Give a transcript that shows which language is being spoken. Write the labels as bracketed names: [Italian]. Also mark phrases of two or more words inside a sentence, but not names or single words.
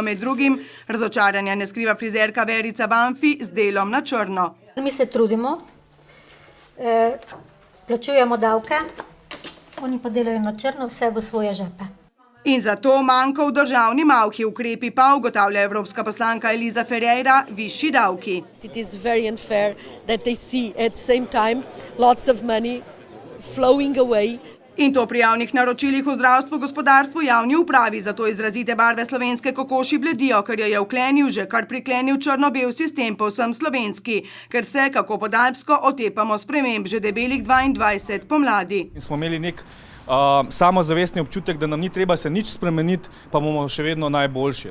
[Slovenian] Med drugim razočaranja ne skriva frizerka Verica Banfi z delom na črno. Mi se trudimo, plačujemo davke, oni pa delajo na črno, vse v svoje žepe. In zato manjka v državni malhi, ukrepi pa, ugotavlja evropska poslanka Eliza Ferreira, višji davki. [English] It is very unfair that they see at the same time lots of money flowing away. [Slovenian] In to pri javnih naročilih v zdravstvu, gospodarstvu, javni upravi. Zato izrazite barve slovenske kokoši bledijo, ker jo je vklenil že kar priklenil črno-bel sistem povsem slovenski, ker se, kako podalpsko, otepamo sprememb že debelih 22 pomladi. In smo imeli nek samozavestni občutek, da nam ni treba se nič spremeniti, pa bomo še vedno najboljši.